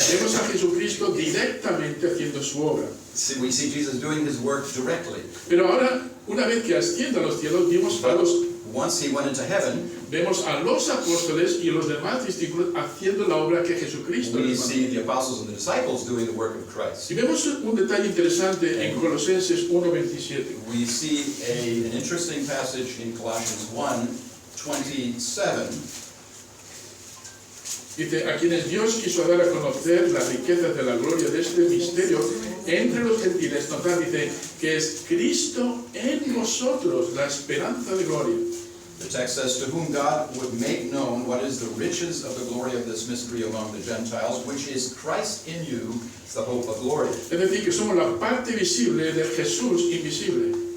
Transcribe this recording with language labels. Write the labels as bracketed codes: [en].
[es] vemos a Jesucristo directamente haciendo su obra. [en] we see Jesus doing his work directly. [es] Pero ahora, una vez que asciende a los cielos, [en] Once he went into heaven, [es] vemos a los apóstoles y los demás discípulos haciendo la obra que Jesucristo [en] we [es] les [en] see [es] mandó. [en] the apostles and the disciples doing the work of Christ. [es] Y vemos un detalle interesante en Colosenses 1:27. [en] We see an interesting passage in Colossians 1:27. [es] Dice, a quienes Dios quiso dar a conocer las riquezas de la gloria de este misterio entre los gentiles. Notad, dice, que es Cristo en vosotros, la esperanza de gloria. [en] The text says, to whom God would make known what is the riches of the glory of this mystery among the Gentiles, which is Christ in you, the hope of glory. [es] Es decir, que somos la parte visible del Jesús invisible.